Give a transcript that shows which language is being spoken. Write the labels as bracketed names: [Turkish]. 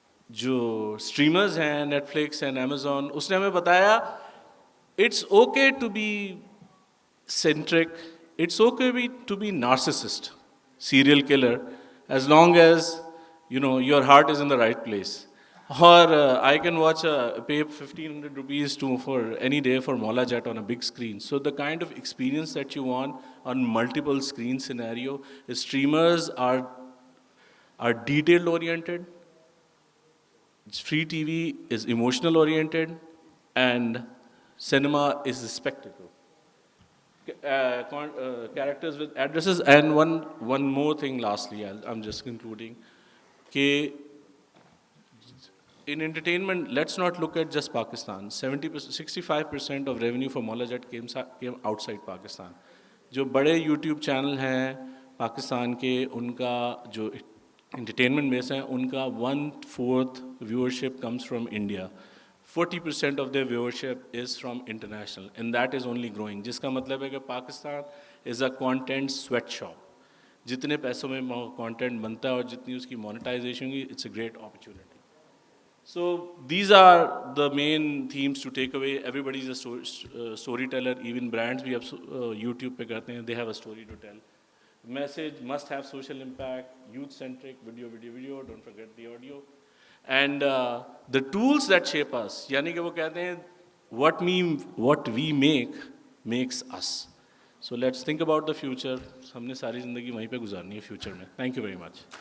[Urdu] جو اسٹریمرز ہیں [English] Netflix and Amazon, [Urdu] اس نے ہمیں بتایا [English] It's okay to be centric, it's okay to be narcissist, serial killer, as long as your heart is in the right place. Or I can pay 1,500 rupees for any day for Mola Jet on a big screen. So the kind of experience that you want on multiple screen scenario, streamers are detail oriented, free TV is emotional oriented, and cinema is a spectacle. Characters with addresses. And one more thing lastly, I'm just concluding, کہ in entertainment let's not look at just Pakistan. 65% of revenue for Mola Jet came outside Pakistan. [Urdu] جو بڑے YouTube channel ہیں پاکستان کے, ان کا جو entertainment بیس ہے, ان کا 1/4 [English] viewership comes from India. 40% of their viewership is from international, and that is only growing. [Urdu] جس کا مطلب ہے کہ Pakistan [English] is a content sweatshop. [Urdu] جتنے پیسوں میں کانٹینٹ بنتا ہے اور جتنی اس کی مونیٹائزیشن ہوگی, [English] It's a great opportunity. So these are the main themes to take away. Everybody is a storyteller. Even brands [Urdu] بھی اب YouTube پہ کرتے ہیں, [English] they have a story to tell. Message must have social impact, youth centric, video, don't forget the audio. And the tools that shape us, [Urdu] یعنی کہ وہ کہتے ہیں [English] what we make makes us. So let's think about the future. [Urdu] ہم نے ساری زندگی وہیں پہ گزارنی ہے فیوچر میں. [English] Thank you very much.